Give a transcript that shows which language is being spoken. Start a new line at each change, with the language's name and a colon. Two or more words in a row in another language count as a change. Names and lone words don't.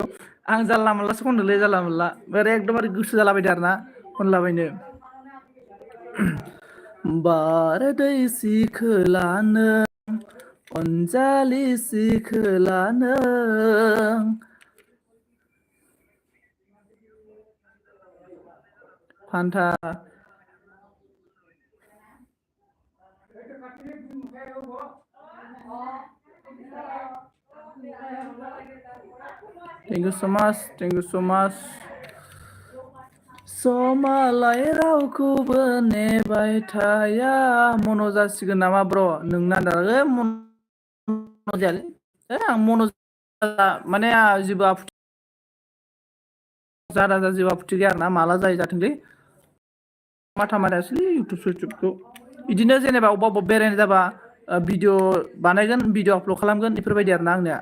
Bodo: आं जानला मोनलासो खनदोंलै, जानला मोनला ओरै एकदमबारे गोसो जालाबायदों आरो ना खनलाबायनो। बारदै सिखोला नों, अनजालि सिखोला नों, फान्था
English: thank you so much, thank you so much.
Bodo: समालाय रावखौबो नेबाय थाया, मन' जासिगोन नामा ब्र' नोंना दालाय मन' जायालै, आं मन' माने जेबो आपत्ति जादा जेबो आपत्ति गैया आरोना, माला जायो जाथोंलै, माथा मारियासैलै इउटुबखौ, बिदिनो जेनेबा अबेबा अबेबा बेरायनो जाबा भिडिअ बानायगोन,
English: video upload
Bodo: खालामगोन, बेफोरबायदि आरोना आंनिया।